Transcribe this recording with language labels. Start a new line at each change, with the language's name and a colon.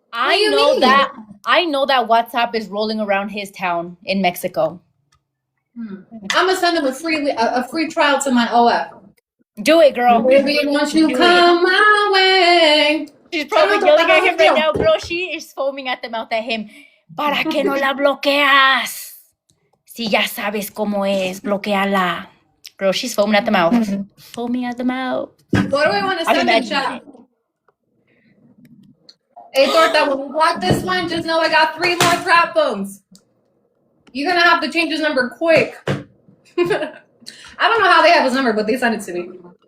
English: I know that WhatsApp is rolling around his town in Mexico. I'm gonna send him a free trial to my OF. Do it, girl. Baby, once you come my way. She's probably yelling at him right now, girl. She is foaming at the mouth at him.
Spanish: ¿Para qué no la bloqueas? Si ya sabes cómo es, bloqueala.
English: Girl, she's foaming at the mouth. Foaming at the mouth. What do I want to send him, chat? Hey, Torta, when we block this one, just know I got 3 more trap phones. You're going to have to change his number quick. I don't know how they have his number, but they sent it to me.